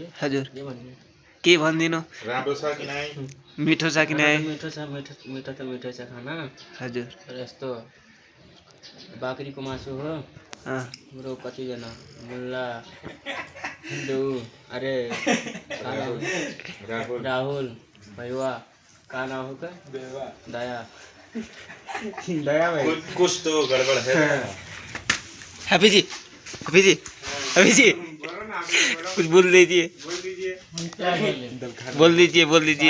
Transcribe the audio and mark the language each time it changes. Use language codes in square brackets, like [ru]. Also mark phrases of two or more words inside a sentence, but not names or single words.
[ne] हजुर के भनिदिनु? राम्रो छ कि नै? मिठो छ कि नै? मिठो छ, मिठो त मिठो छ खाना। हजुर यस्तो बाख्रीको मासु हो। हाम्रो कतिजना मुल्ला, हिन्दू, अरे राहुल भैया, का नाम हो का? [hi] दया भाई, कुछ तो गड़बड़ है। हैप्पी जी कुछ बोल दीजिए। बोल दीजिए।